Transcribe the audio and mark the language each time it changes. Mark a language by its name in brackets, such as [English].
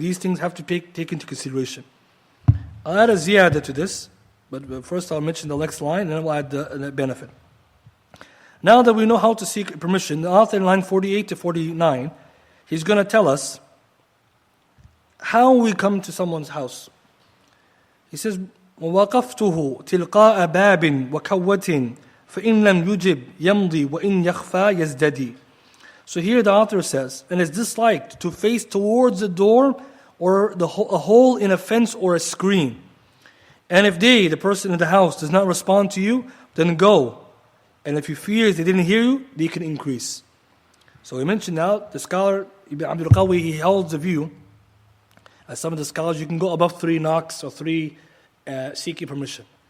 [English] These things have to be taken into consideration. I'll add a ziyada to this, but first I'll mention the next line, and then we'll add the benefit. Now that we know how to seek permission, the author in line 48 to 49, he's going to tell us how we come to someone's house. He says, [Arabic] وَوَقَفْتُهُ تِلْقَاءَ بَابٍ وَكَوَّةٍ فَإِنْ لَمْ يُجِبْ يَمْضِي وَإِنْ يَخْفَى يَزْدَدِي. [English] So here the author says, and it's disliked to face towards the door or a hole in a fence or a screen. And if the person in the house, does not respond to you, then go. And if you fear they didn't hear you, they can increase. So we mentioned now, the scholar Ibn Abdul-Qawwi, he holds the view, as some of the scholars, you can go above 3 knocks or 3 seeking permission.